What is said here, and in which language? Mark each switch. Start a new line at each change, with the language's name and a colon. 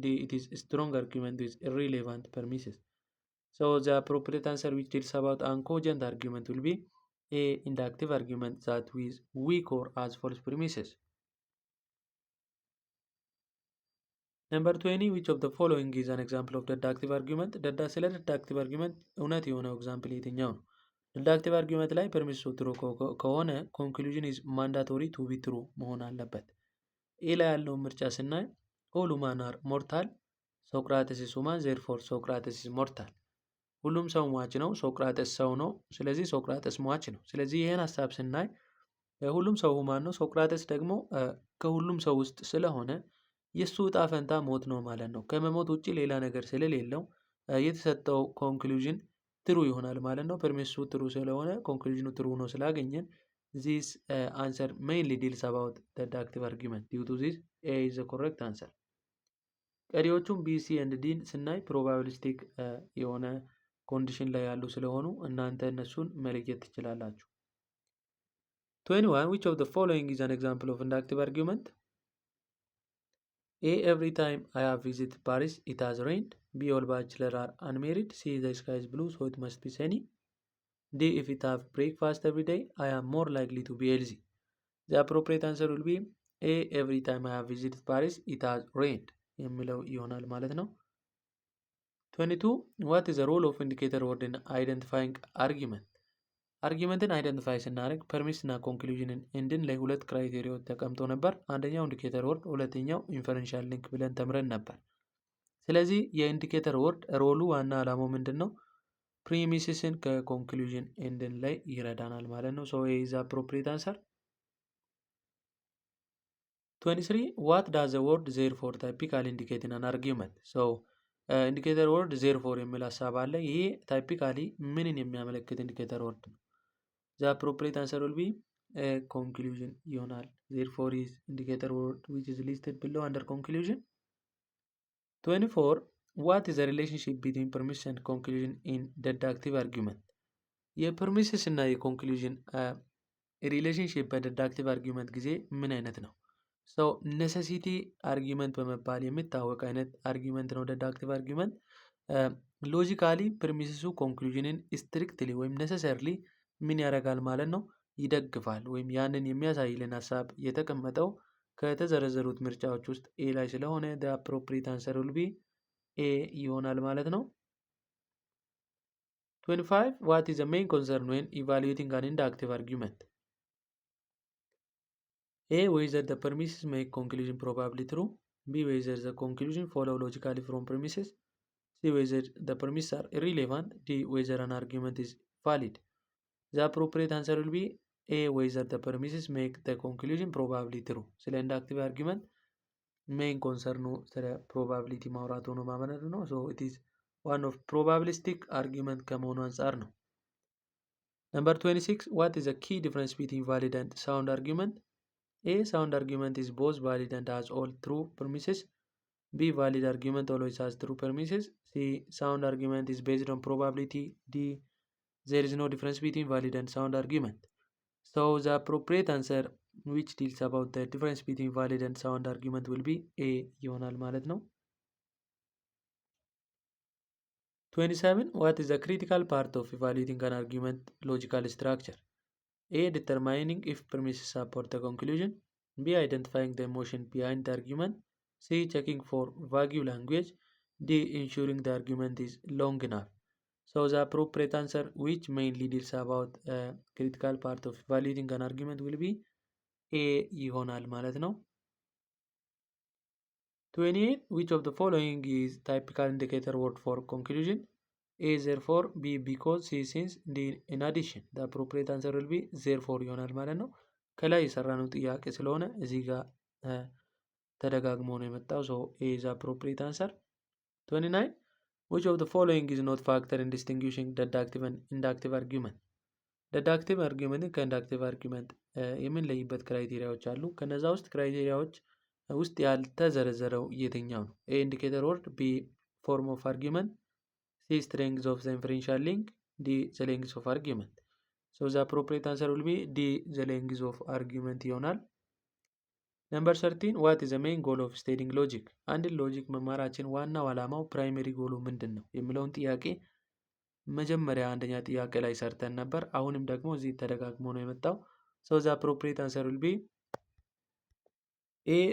English: D, it is a strong argument with irrelevant premises. So the appropriate answer which deals about uncogent argument will be A, inductive argument that with weak or has false premises. Number 20, which of the following is an example of deductive argument?
Amharic: ስለ deductive argument እውነት የሆነው ኤግዛምፕል የትኛው ነው? deductive argument ላይ ፐርሚሱ ትሩ ከሆነ
English: conclusion is mandatory to be true
Amharic: መሆን አለበት። ኤ ላይ ያለውን ምርጫ ስናይ
English: all human are mortal,
Amharic: ሶቅራተስ
English: is human, therefore
Amharic: ሶቅራተስ
English: is mortal።
Amharic: ሁሉም ሰው ሟች ነው፣ ሶቅራተስ ሰው ነው፣ ስለዚህ ሶቅራተስ ሟች ነው። ስለዚህ ይህን ሀሳብ ስናይ ሁሉም ሰው ሁማን ነው፣ ሶቅራተስ ደግሞ ከሁሉም ሰው ውስጥ ስለሆነ የእሱ እጣ ፈንታ ሞት ነው ማለት ነው። ከመሞት ውጭ ሌላ ነገር ስለሌለው የተሰጠው ኮንክሉዥን ትሩ ይሆናል ማለት ነው። ፐርሚሱ ትሩ ስለሆነ ኮንክሉዥኑ ትሩ ነው ስላገኘን
English: this answer mainly deals about deductive argument. Due to this, A is the correct answer.
Amharic: ቀሪዎቹም B, C and D ስናይ ፕሮባቢሊስቲክ የሆነ ኮንዲሽን ላይ ያሉ ስለሆኑ እናንተ እነሱን መለየት ትችላላችሁ።
English: 21, which of the following is an example of inductive argument? A, every time I have visited Paris, it has rained. B, all bachelors are unmarried. C, the sky is blue, so it must be sunny. D, if it have breakfast every day, I am more likely to be healthy. The appropriate answer will be A, every time I have visited Paris, it has rained.
Amharic: የሚለው ይሆናል ማለት ነው።
English: 22, what is the role of indicator word in identifying argument?
Amharic: አርጊመንትን አይደንቲፋይ ስናደርግ ፐርሚስ እና ኮንክሉዥንን እንድን ላይ ሁለት ክራይቴሪያዎች ተቀምጦ ነበር። አንደኛው ኢንዲኬተር ወርድ፣ ሁለተኛው ኢንፈረንሻል ሊንክ ብለን ተምረን ነበር። ስለዚህ የኢንዲኬተር ወርድ ሮሉ ዋና ዓላማው ምንድን ነው? ፕሪሚሲስን ከኮንክሉዥን እንድን ላይ ይረዳናል ማለት ነው።
English: ሶ ኢዝ አፕሮፕሪየት አንሰር። 23, what does the word therefore typically indicate in an argument?
Amharic: ሶ ኢንዲኬተር ወርድ ዜርፎር የሚል ሀሳብ አለ። ይሄ ታይፒካሊ ምንን የሚያመለክት ኢንዲኬተር ወርድ ነው?
English: The appropriate answer will be conclusion
Amharic: ይሆናል።
English: therefore is indicator word which is listed below under conclusion. 24, what is the relationship between permission and conclusion in deductive argument?
Amharic: የፐርሚስስ እና የኮንክሉዥን ሪሌሽንሽፕ በዲዳክቲቭ አርጊመንት ጊዜ ምን አይነት ነው? ሰው ኔሴሲቲ አርጊመንት በመባል የሚታወቅ አይነት አርጊመንት ነው ዲዳክቲቭ አርጊመንት። ሎጂካሊ ፐርሚስሱ ኮንክሉዥንን ስትሪክትሊ ወይም ኔሰሰርሊ ምን ያደርጋል ማለት ነው? ይደግፋል። ወይም ያንን የሚያሳይልን ሀሳብ የተቀመጠው ከተዘረዘሩት ምርጫዎች ውስጥ ኤ ላይ ስለሆነ
English: the appropriate answer will be A
Amharic: ይሆናል ማለት ነው።
English: 25. What is the main concern when evaluating an inductive argument? A. Whether the premises make conclusion probably true. B. Whether the conclusion follow logically from premises. C. Whether the premises are irrelevant. D. Whether an argument is valid. The appropriate answer will be A. Whether the premises make the conclusion probably true.
Amharic: ስለ ኢንዳክቲቭ አርጊመንት ሜን ኮንሰርኑ ስለ ፕሮባቢሊቲ ማውራቱ ነው ማለት ነው።
English: ሶ ኢት ኢዝ ዋን ኦፍ ፕሮባቢሊስቲክ አርጊመንት
Amharic: ከመሆኑ አንጻር ነው።
English: Number 26. What is the key difference between valid and sound argument? A. Sound argument is both valid and has all true premises. B. Valid argument always has true premises. C. Sound argument is based on probability. D. There is no difference between valid and sound argument. So the appropriate answer which deals about the difference between valid and sound argument will be A
Amharic: ይሆናል ማለት ነው።
English: 27. What is the critical part of evaluating an argument logical structure? A. Determining if premises support the conclusion. B. Identifying the emotion behind the argument. C. Checking for vague language. D. Ensuring the argument is long enough. So the appropriate answer which mainly deals about critical part of evaluating an argument will be A
Amharic: ይሆናል ማለት ነው።
English: 28. Which of the following is typical indicator word for conclusion? A. Therefore. B. Because. C. Since. D. In addition. The appropriate answer will be therefore
Amharic: ይሆናል ማለት ነው። ከላይ የሰራነው ጥያቄ ስለሆነ እዚህ ጋር ተደጋግሞ ነው የመጣው።
English: So A is appropriate answer. 29. Which of the following is not factor in distinguishing deductive and inductive argument?
Amharic: deductive argument ከኢንዳክቲቭ አርጊመንት የምንለይበት ክራይቴሪያዎች አሉ። ከነዛ ውስጥ ክራይቴሪያዎች ውስጥ ያልተዘረዘረው የትኛው ነው?
English: A. indicator word. B. form of argument. C. strength of the inferential link. D. the length of argument. So the appropriate answer will be D. the length of argument
Amharic: ይሆናል።
English: Number 13. What is the main goal of studying logic?
Amharic: አንድን ሎጂክ መማራችን ዋናው ዓላማው ፕራይመሪ ጎሉ ምንድን ነው የሚለውን ጥያቄ መጀመሪያ አንደኛ ጥያቄ ላይ ሰርተን ነበር። አሁንም ደግሞ እዚህ ተደጋግሞ ነው የመጣው።
English: So the appropriate answer will be A.